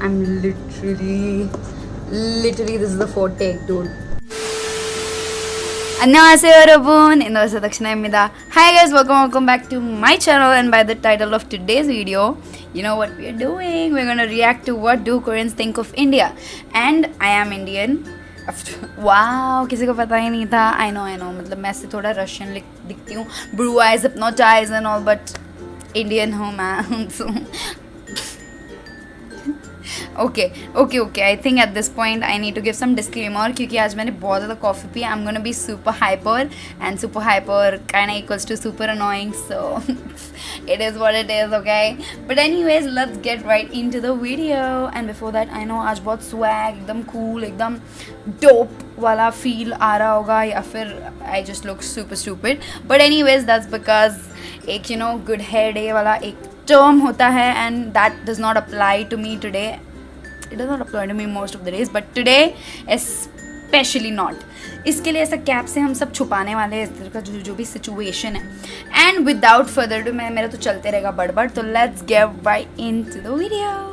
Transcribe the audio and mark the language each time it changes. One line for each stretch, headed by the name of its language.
English: I'm literally, this is the fourth take, dude.
Korean: 안녕하세요 여러분, 인도에서 덕신아입니다.
English: Hi guys, welcome back to my channel. And by the title of today's video, you know what we're doing. We're gonna react to what do Koreans think of India. And I am Indian.
Hindi: Wow, किसी को पता ही नहीं था.
English: I know.
Hindi: मतलब मैं ऐसे थोड़ा Russian दिखती हूँ.
English: Blue eyes, hypnotized and all, but Indian
Hindi: हूँ मैं.
English: So okay. I think at this point I need to give some disclaimer
Hindi: क्योंकि आज मैंने बहुत ज़्यादा coffee P.
English: I'm gonna be super hyper, and super hyper kinda equals to super annoying, so it is what it is, okay? But anyways, let's get right into the video. And before that, I know
Hindi: आज बहुत swag, एकदम cool, एकदम dope वाला feel आ रहा होगा,
English: या फिर I just look super stupid. But anyways, that's because
Hindi: एक good hair day वाला एक term होता है,
English: and that does not apply to me today. It does not apply to me most of the days, but today especially not.
Hindi: इसके लिए ऐसा cap से हम सब छुपाने वाले हैं इस तरह का जो भी सिचुएशन है.
English: and without further do
Hindi: मेरा तो चलते रहेगा बड़बड़.
English: तो let's get right into the video.